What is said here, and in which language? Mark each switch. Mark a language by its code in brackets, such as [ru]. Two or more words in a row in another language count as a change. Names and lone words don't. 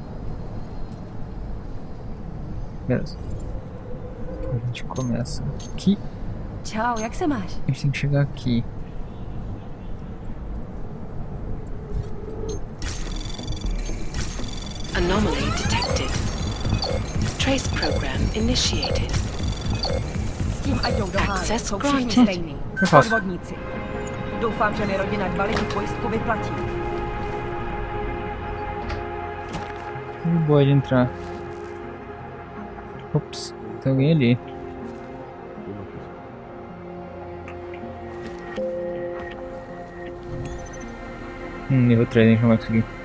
[pt] Beleza. A gente começa aqui. [cs] Čau, jak se máš? [pt] A gente tem que chegar aqui. [en] Anomaly detected. Trace program initiated. [cs] S tím ať jdou do háje, [en] Access [cs] jsou všichni [en] granted. [cs] stejný. [pt] Fácil. [cs] Podvodníci. Doufám, že mi rodina balíku pojistku vyplatí. [pt] Boa de entrar. Ops, tem alguém ali. Nível 3, a gente não vai conseguir.